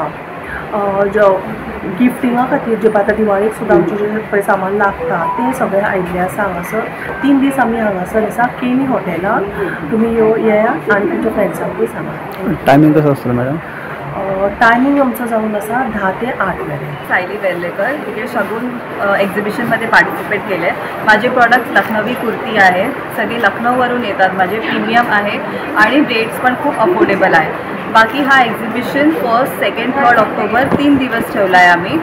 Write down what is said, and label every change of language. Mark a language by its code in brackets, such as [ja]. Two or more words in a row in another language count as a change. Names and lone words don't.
[kok] गिफ्टिंगा खातीर जे आतां दिवाळेक सुद्दां आमचें जें पळय सामान लागता तें सगळें आयिल्लें आसा हांगासर. 3 दीस आमी हांगासर आसा केनी हॉटेलान. तुमी येयात आनी तुमच्या फ्रेंड्सांकूय सांगात. टायमींग कसो आसतलो मॅडम? टायमिंग आमचो जावन आसा 10 ते 8 मेरेन. [mr] सायली वेर्लेकर तिकडे शगुन एक्झिबिशनमध्ये पार्टिसिपेट केले. माझे प्रॉडक्ट्स लखनवी कुर्ती आहे. सगळे लखनौवरून येतात. माझे प्रीमियम आहे आणि रेट्स पण खूप अफोर्डेबल आहे. बाकी हा एक्झिबिशन 1st, 2nd, 3rd ऑक्टोबर 3 दिवस ठेवला आहे आम्ही.